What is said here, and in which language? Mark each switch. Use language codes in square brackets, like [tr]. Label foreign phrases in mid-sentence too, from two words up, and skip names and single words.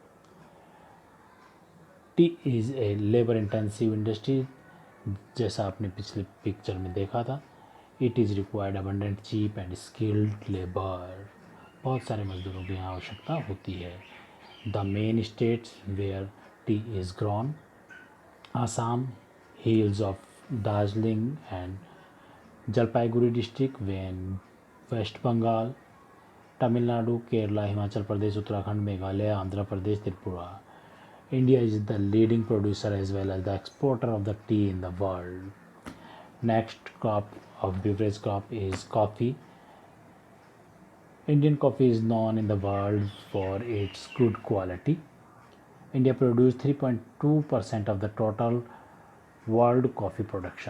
[en] Tea is a labour intensive industry. [hi] जैसा आपने पिछले पिक्चर में देखा था, [en] It is required abundant cheap and skilled labour. [hi] बहुत सारे मजदूरों की यहाँ आवश्यकता होती है. [en] The main states where tea is grown: Assam, hills of Darjeeling and Jalpaiguri district, West Bengal, Tamil Nadu, Kerala, Himachal Pradesh, Uttarakhand, Meghalaya, Andhra Pradesh, Tripura. India is the leading producer as well as the exporter of the tea in the world. Next crop of beverage crop is coffee. Indian coffee is known in the world for its good quality. India produced 3.2% of the total world coffee production.